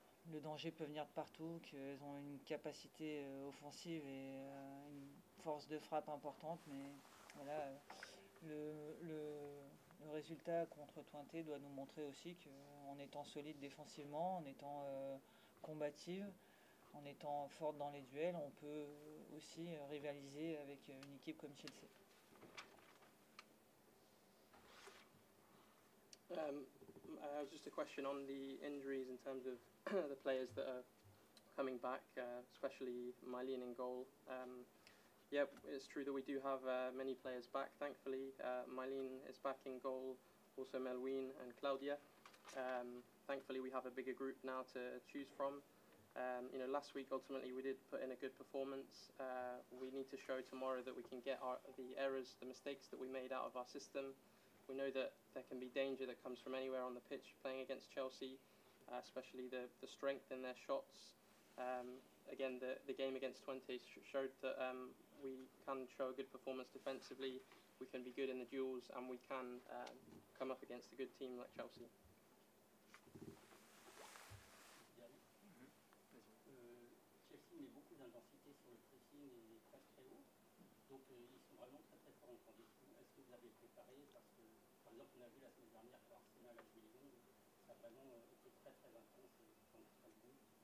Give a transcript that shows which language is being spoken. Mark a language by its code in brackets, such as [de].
[fr] le danger peut venir de partout, qu'elles ont une capacité offensive et une force de frappe importante, mais voilà, le résultat contre Twente doit nous montrer aussi qu'en étant solide défensivement, en étant combative, en étant forte dans les duels, on peut aussi rivaliser avec une équipe comme Chelsea. [en] Just a question on the injuries in terms of the players that are coming back, especially Mylene in goal. Yeah, it's true that we do have many players back, thankfully. Mylene is back in goal, also Melween and Claudia. Thankfully, we have a bigger group now to choose from. Last week, ultimately, we did put in a good performance. We need to show tomorrow that we can get the errors, the mistakes that we made out of our system. We know that there can be danger that comes from anywhere on the pitch playing against Chelsea, especially the strength in their shots. Again, the game against Twente showed that we can show a good performance defensively, we can be good in the duels, and we can come up against a good team like Chelsea. [fr] Chelsea met beaucoup d'intensité sur le pressing et très très haut. Donc ils sont vraiment très très forts en transition. Est-ce que vous avez préparé? Parce que par exemple on a vu la semaine dernière que Arsenal a joué Lyon, ça a vraiment été très très intense dans le Strasbourg.